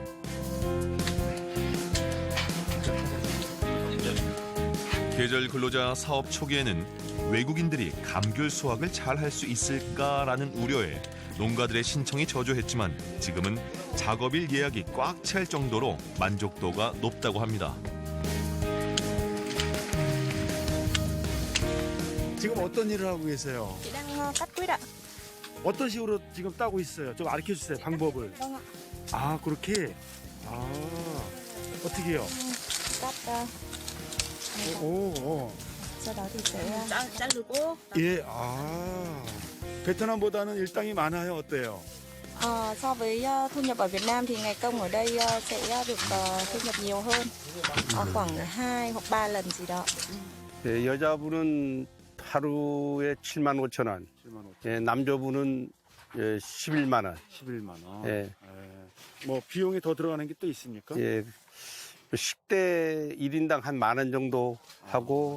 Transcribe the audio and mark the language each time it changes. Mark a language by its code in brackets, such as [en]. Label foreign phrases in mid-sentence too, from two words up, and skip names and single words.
[ko] 계절 근로자 사업 초기에는 외국인들이 감귤 수확을 잘 할 수 있을까라는 우려에 농가들의 신청이 저조했지만 지금은 작업일 예약이 꽉 찰 정도로 만족도가 높다고 합니다. 지금 어떤 일을 하고 계세요? [vi] đang cắt quýt ạ. [ko] 어떤 식으로 지금 따고 있어요? 좀 알려주세요, 방법을. Vâng ạ. 아, 그렇게? 아, 어떻게요? [vi] cắt [ko] 오. [vi] sau đó thì sẽ 자르고 [ko] 예, 아. 베트남보다는 일당이 많아요. 어때요? [vi] so với thu nhập ở Việt Nam thì ngày công ở đây sẽ được thu nhập nhiều hơn khoảng 2 hoặc 3 lần gì đó. [ko] 예, 여자분은 하루에 7만 5천 원, 7만 5천. 예, 남자분은 11만 원. 11만 원. 예. 뭐 비용이 더 들어가는 게 또 있습니까? 예, 식대 1인당 한 10,000원 정도 하고,